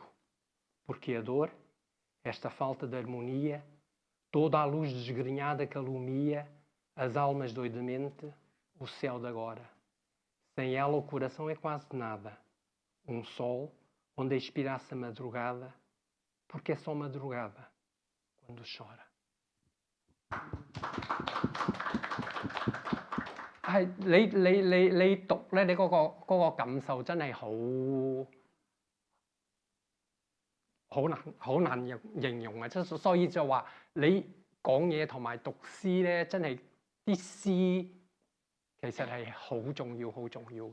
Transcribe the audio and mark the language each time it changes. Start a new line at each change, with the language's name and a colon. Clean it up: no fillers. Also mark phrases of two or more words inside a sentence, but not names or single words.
Portuguese: Porque a dor, esta falta de harmonia, toda a luz desgrenhada que alumia as almas doidamente, o céu de agora. Sem ela o coração é quase nada. Sol onde expirasse a madrugada, porque é só madrugada quando chora.
Cantonese: 係你讀咧，你嗰個感受真係好難形容啊！即係所以就話你講嘢同埋讀詩咧，真係啲詩其實係好重要嘅。